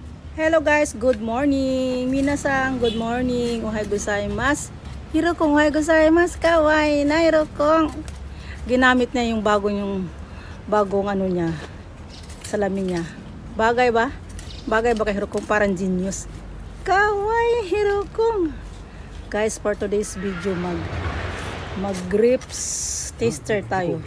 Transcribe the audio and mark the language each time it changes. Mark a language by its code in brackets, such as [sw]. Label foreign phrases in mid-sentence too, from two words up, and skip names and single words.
[en] Hello guys, good morning. Minasan, good morning. [ja] おはようございます。Hirokong おはようございます. [tl] Kawaii na Hirokong. Ginamit niya yung bagong ano niya, salamin niya. Bagay ba? Bagay ba kay Hirokong? Parang genius. Kawaii Hirokong. Guys, [en] for today's video [tl] mag [en] grapes taster [tl] tayo.